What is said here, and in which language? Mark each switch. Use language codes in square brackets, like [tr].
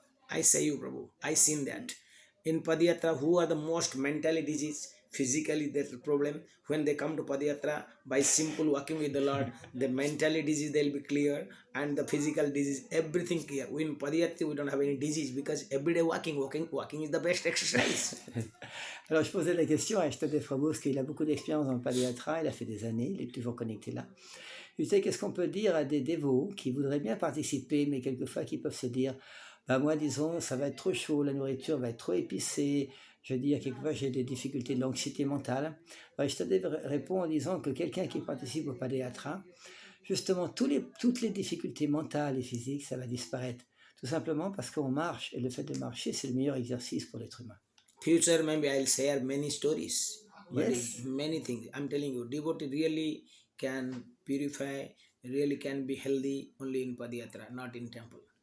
[en] I say you, Prabhu, I seen that. In Padayatra, who are the most mentally diseased, physically there's a problem. When they come to Padayatra, by simple walking with the Lord, the mentally disease they'll be clear, and the physical disease, everything clear. In Padayatra, we don't have any disease because everyday walking is the best exercise. [fr] Alors je posais la question à Ishtadev Prabhu, parce qu'il a beaucoup d'expérience dans le Padayatra, il a fait des années, il est toujours connecté là. Je sais, qu'est-ce qu'on peut dire à des dévots qui voudraient bien participer, mais quelquefois qui peuvent se dire, bah moi disons, ça va être trop chaud, la nourriture va être trop épicée, je veux dire, quelquefois j'ai des difficultés de l'anxiété mentale. Alors Ishtadev répond en disant que quelqu'un qui participe au Padayatra, justement toutes les difficultés mentales et physiques, ça va disparaître. Tout simplement parce qu'on marche, et le fait de marcher, c'est le meilleur exercice pour l'être humain. [en] Future, maybe I'll share many stories, Yes. many things. I'm telling you, devotee really can purify, really can be healthy only in Padayatra, not in temple.